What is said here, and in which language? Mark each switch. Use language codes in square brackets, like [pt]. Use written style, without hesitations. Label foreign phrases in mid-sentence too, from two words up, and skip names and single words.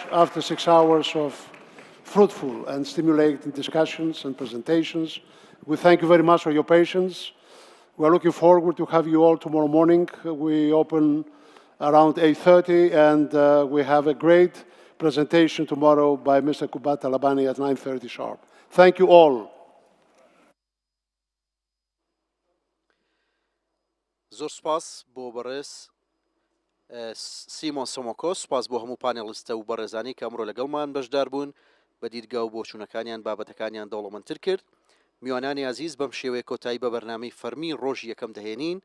[en] After 6 hours of fruitful and stimulating discussions and presentations, we thank you very much for your patience. We are looking forward to have you all tomorrow morning. We open around 8:30, and we have a great presentation tomorrow by Mr. Kubat Talabani at 9:30 sharp. Thank you all. [ckb] زۆر سپاس بۆ بەڕێز سیمۆن سۆمۆکۆ، سپاس بۆ هەموو پانێڵستە و بەڕێزانی کە ئەمڕۆ لەگەڵمان بەشدار بوون، بە دیرگا و بۆچوونەکانیان بابەتەکانیان دەوڵەمەندتر کرد. میوانانی عزیز بەم شێوەیە کۆتایی بە بەرنامەی فەرمی ڕۆژی یەکەم دەهێنین.